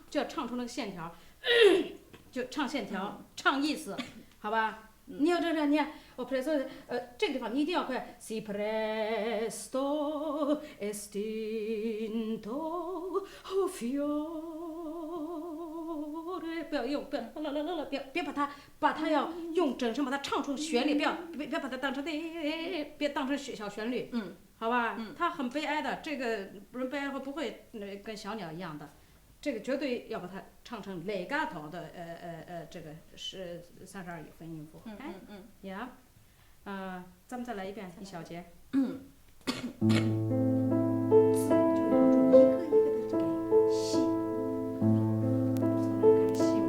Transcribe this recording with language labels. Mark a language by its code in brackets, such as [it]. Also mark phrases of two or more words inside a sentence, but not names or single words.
[zh] 唱出那个线条，就唱线条，唱意思，好吧？你要这你看我 presto 这个地方你一定要快 [it] si presto estinto fiore [zh] 不要别把它要用整声把它唱出旋律，别把它当成别当成小旋律，好吧？它很悲哀的，这个人悲哀不会跟小鸟一样的。这个绝对要把它唱成 legato 的这个是32分音符，呀，咱们再来一遍一小节，字就要注一个一个的给细，看细吗？